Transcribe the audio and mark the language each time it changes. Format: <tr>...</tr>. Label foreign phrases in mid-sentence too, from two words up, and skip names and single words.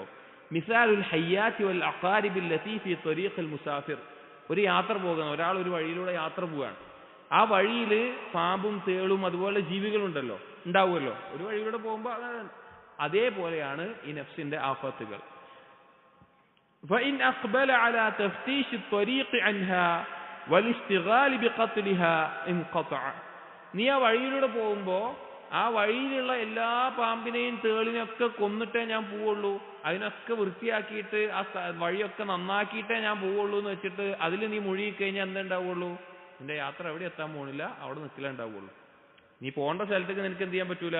<ar>مثال الحيات والعقارب التي في طريق المسافر.</ar> <ml>ഒരു യാത്ര പോകുന്ന ഒരാൾ ഒരു വഴിയിലൂടെ യാത്ര പോവുകയാണ്. ആ വഴിയിൽ പാമ്പും തേളും അതുപോലെ ജീവികളുണ്ടല്ലോ, ഉണ്ടാവുമല്ലോ. ഒരു വഴിയിലൂടെ പോകുമ്പോൾ അതേപോലെയാണ് ഈ നഫ്സിന്റെ ആഫത്തുകൾ.</ml> <ar>فإن أقبل على تفتيش الطريق عنها والاستغلال بقتلها انقطع.</ar> <ml>നീ ആ വഴിയിലൂടെ പോകുമ്പോൾ ആ വഴിയിലുള്ള എല്ലാ പാമ്പിനെയും തേളിനെയൊക്കെ കൊന്നിട്ടേ ഞാൻ പോവുള്ളൂ, അതിനൊക്കെ വൃത്തിയാക്കിയിട്ട് ആ വഴിയൊക്കെ നന്നാക്കിയിട്ടേ ഞാൻ പോവുള്ളൂ എന്ന് വെച്ചിട്ട് അതിൽ നീ മുഴുകിക്കഴിഞ്ഞാൽ എന്തുണ്ടാവുള്ളൂ? നിന്റെ യാത്ര എവിടെ എത്താൻ പോകുന്നില്ല, അവിടെ നിൽക്കലേ ഉണ്ടാവുള്ളൂ. നീ പോകേണ്ട സ്ഥലത്തേക്ക് നിനക്ക് എന്ത് ചെയ്യാൻ പറ്റൂല.</ml>